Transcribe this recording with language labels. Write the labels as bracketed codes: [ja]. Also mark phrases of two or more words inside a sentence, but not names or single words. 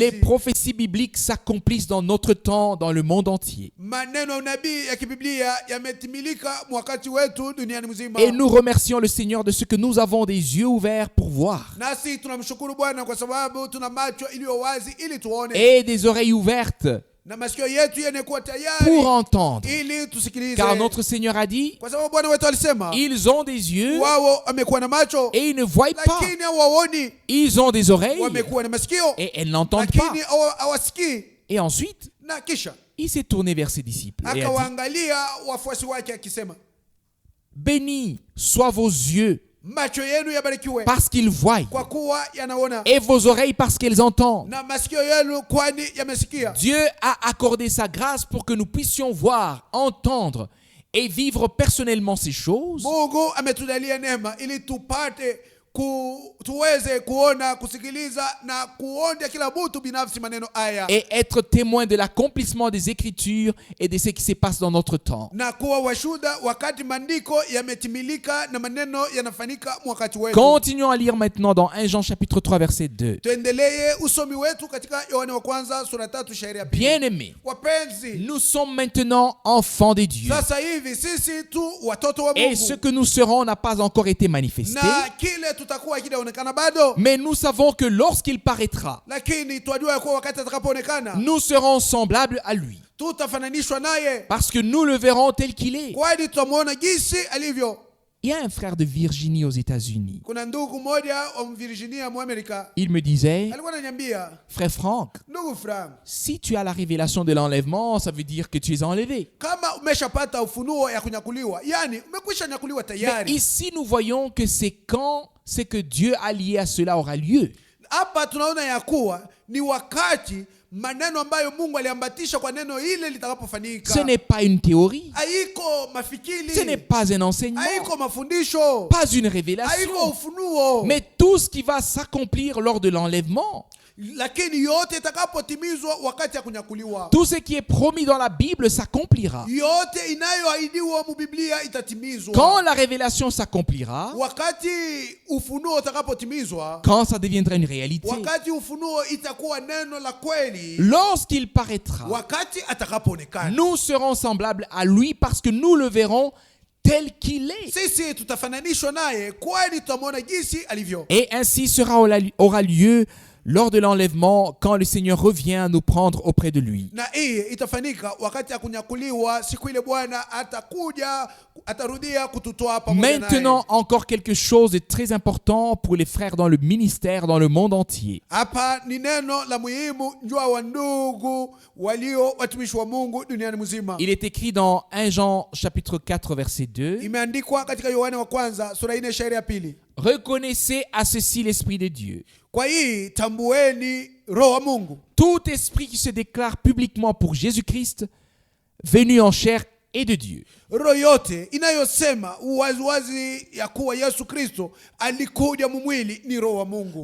[sw] wapenzi, [fr] prophéties bibliques s'accomplissent dans notre temps, dans le monde entier. [sw] maneno ya unabii ya kibiblia yametimilika wakati wetu duniani mzima. [fr] Et nous remercions le Seigneur de ce que nous avons des yeux ouverts pour voir [sw] Nasi tunamshukuru Bwana kwa sababu tuna macho iliyo wazi ili tuone, [fr] et des oreilles ouvertes [sw] na masikio yetu yanakuwa tayari [fr] pour entendre. [sw] ili tusikilize. [fr] Car notre Seigneur a dit, [sw] Kwa sababu Bwana wetu alisema [fr] ils ont des yeux [sw] wao wamekuwa na macho [fr] et ils ne voient pas. [sw] lakini hawaoni, [fr] Ils ont des oreilles [sw] wamekuwa na masikio [fr] et elles n'entendent pas. [sw] lakini hawasikii. [fr] Et ensuite, [sw] Na kisha [fr] il s'est tourné vers ses disciples et a dit, [sw] akawaangalia wafuasi wake akisema, [fr] bénis soient vos yeux [sw] macho yenu yabarikiwe [fr] parce qu'ils voient [sw] kwa kuwa yanaona, [fr] et vos oreilles parce qu'elles entendent. [sw] na masikio yenu kwani yamesikia. [fr] Dieu a accordé sa grâce pour que nous puissions voir, entendre et vivre personnellement ces choses. [sw] Mungu ametujalia neema ili tupate tuweze kuona, kusikiliza na kuonja kila mtu binafsi maneno haya, [fr] Et être témoin de l'accomplissement des Écritures et de ce qui se passe dans notre temps. [sw] na kuwa washuhuda wakati maandiko yametimilika na maneno yanafanyika wakati wetu. [fr] Continuons à lire maintenant dans 1 Jean chapitre 3 verset 2. [sw] Tuendelee usomi wetu katika Yohane wa kwanza sura 3 shairi ya pili. [fr] Bien-aimés, [sw] Wapenzi, [fr] nous sommes maintenant enfants de Dieu. [sw] sasa hivi sisi tu watoto wa [fr] Et ce [sw] Mungu, [fr] que nous serons n'a pas encore été manifesté. [sw] na kile tutakuwa kidaonekana bado, [fr] Mais nous savons que lorsqu'il paraîtra, [sw] lakini twajua ya kuwa wakati atakapoonekana [fr] nous serons semblables à lui. [sw] tutafananishwa naye, [fr] Parce que nous le verrons tel qu'il est. [sw] kwani tutamwona jinsi alivyo. [fr] Il y a un frère de Virginie aux États-Unis. [sw] Kuna ndugu mmoja wa Virginia Amerika [fr] Il me disait, [sw] alikuwa ananiambia, [fr] frère Franck, [sw] ndugu Frank, [fr] si tu as la révélation de l'enlèvement, ça veut dire que tu es enlevé. [sw] kama umeshapata ufunuo ya kunyakuliwa, yani umekwisha nyakuliwa [fr] Mais [sw] tayari. [fr] ici, nous voyons que c'est quand c'est que Dieu a lié à cela aura lieu. [sw] Hapa tunaona ya kuwa ni wakati maneno ambayo Mungu aliambatisha kwa neno ile litakapofanyika. [fr] Ce n'est pas une théorie, [sw] Haiko mafikiri, [fr] ce n'est pas un enseignement, [sw] haiko mafundisho, [fr] pas une [sw] haiko [fr] révélation, [sw] ufunuo, [fr] mais tout ce qui va s'accomplir lors de l'enlèvement, [sw] lakini yote itakapotimizwa wakati ya kunyakuliwa. [fr] tout ce qui est promis dans la Bible s'accomplira. [sw] Yote inayoahidiwa mu Biblia itatimizwa. [fr] Quand la révélation s'accomplira, [sw] Wakati ufunuo utakapotimizwa, [fr] quand ça deviendra une réalité, [sw] wakati ufunuo itakuwa neno la kweli, [fr] lorsqu'il paraîtra, [sw] wakati atakapoonekana, [fr] nous serons semblables à lui parce que nous le verrons tel qu'il est. [sw] sisi tutafananishwa naye, kwani tutamwona jinsi alivyo. [fr] Et ainsi aura lieu lors de l'enlèvement, quand le Seigneur revient nous prendre auprès de lui. [sw] Na hii itafanyika wakati ya kunyakuliwa, siku ile Bwana atakuja, atarudia kututoa pamoja naye. [fr] Maintenant, encore quelque chose de très important pour les frères dans le ministère, dans le monde entier. [sw] Hapa ni neno la muhimu njua wa ndugu walio watumishi wa Mungu duniani mzima. [fr] Il est écrit dans 1 Jean chapitre 4 verset 2. [sw] Imeandikwa katika Yohane wa kwanza sura 4 shairi ya pili. [fr] Reconnaissez à ceci l'Esprit de Dieu. [sw] Kwa hii tambueni roho wa Mungu. [fr] Tout esprit qui se déclare publiquement pour Jésus-Christ, venu en chair, est de Dieu. [sw] Roho yote inayosema waziwazi ya kuwa Yesu Kristo alikuja mumwili ni roho wa Mungu.